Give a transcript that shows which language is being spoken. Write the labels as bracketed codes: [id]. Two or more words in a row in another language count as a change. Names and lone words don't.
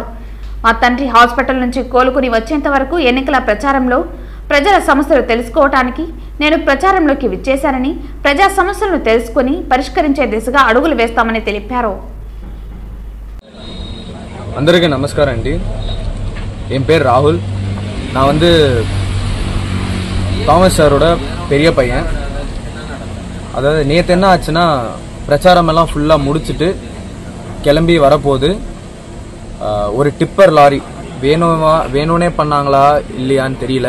[te] మా తండ్రి హాస్పిటల్ నుంచి కోలుకుని వచ్చేంత వరకు ఎన్నికల ప్రచారంలో ప్రజల సమస్యలు తెలుసుకోవటానికి నేను ప్రచారంలోకి విచ్చేశానని, ప్రజా సమస్యలను తెలుసుకుని పరిష్కరించే దిశగా అడుగులు వేస్తామని తెలిపారు. అందరికీ నమస్కారం అండి. [ta] என் பேர் ராகுல். நான் வந்து தாமஸ் சாரோட பெரிய பையன். அதாவது நேற்று என்ன ஆச்சுன்னா, பிரச்சாரமெல்லாம் ஃபுல்லாக முடிச்சுட்டு கிளம்பி வரப்போகுது. ஒரு டிப்பர் லாரி வேணும்னே பண்ணாங்களா இல்லையான்னு தெரியல.